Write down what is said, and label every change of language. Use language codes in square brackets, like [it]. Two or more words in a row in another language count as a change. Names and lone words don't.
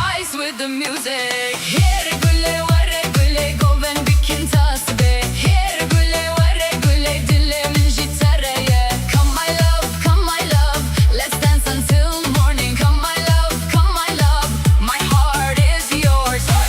[en] dance with the music. [ku] Here gülle vare gülle goven bikin tasbe. Here gülle vare gülle dilimin jitareye. [en] Come my love, let's dance until morning. Come my love, my heart is yours.